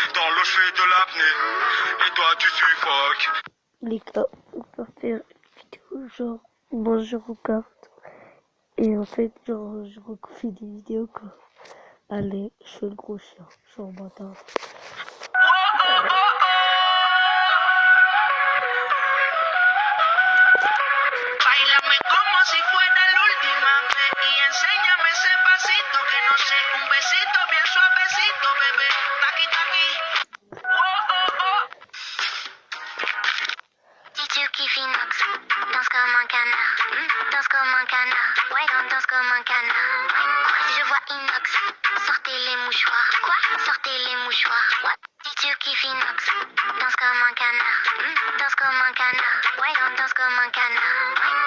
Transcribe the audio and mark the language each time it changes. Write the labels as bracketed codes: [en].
[fr] Dans l'eau je fais de l'apnée, et toi tu suffoques. Les gars, on va faire une vidéo genre, moi je regarde. Et en fait, genre, je refais des vidéos quoi. Allez, je fais le gros chien, genre bâtard. [es] Báilame como si fuera la última vez y enséñame ese pasito que no sé, un besito bien suavecito, bebé, taqui taqui. [fr] Si tu kiffes inox, danse comme un canard, danse comme un canard, ouais, danse comme un canard. Si je vois inox, sortez les mouchoirs, quoi? Sortez les mouchoirs, what? Si tu kiffes inox, danse comme un canard, danse comme un canard, ouais, danse comme un canard.